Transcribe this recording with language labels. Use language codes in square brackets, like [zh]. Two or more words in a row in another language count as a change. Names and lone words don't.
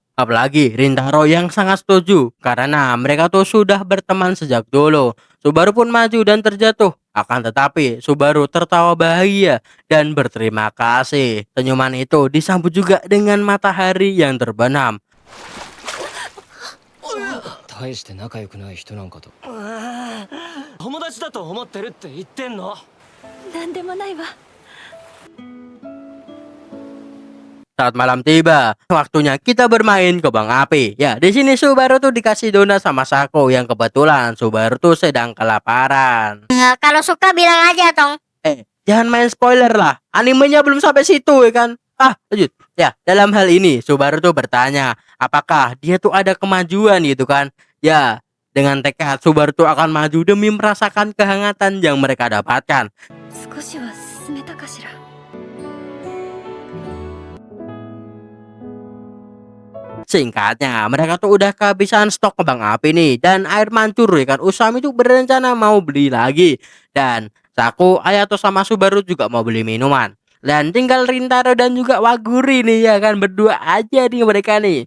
[id] Apalagi Rintaro yang sangat setuju karena mereka tuh sudah berteman sejak dulu. Subaru pun maju dan terjatuh. Akan tetapi Subaru tertawa bahagia dan berterima kasih. Senyuman itu disambut juga dengan matahari yang terbenam. [ja] 大して仲良くない人なんかと友達だと思ってるって言ってんの。なんでもないわ。 [id] Saat malam tiba, waktunya kita bermain kembang api. Ya, di sini Subaru tuh dikasih donat sama Saku yang kebetulan Subaru tuh sedang kelaparan. Nah, kalau suka bilang aja tong. Jangan main spoiler lah. Animenya belum sampai situ ya kan. Lanjut. Ya, dalam hal ini Subaru tuh bertanya, apakah dia tuh ada kemajuan gitu kan? Ya, dengan tekad Subaru tuh akan maju demi merasakan kehangatan yang mereka dapatkan. [ja] 少しは進めたかしら。 [id] Singkatnya, mereka tuh udah kehabisan stok kembang api nih dan air mancur ya kan. Usami tuh berencana mau beli lagi dan Saku, Ayato sama Subaru juga mau beli minuman. Dan tinggal Rintaro dan juga Waguri nih ya kan, berdua aja nih mereka nih.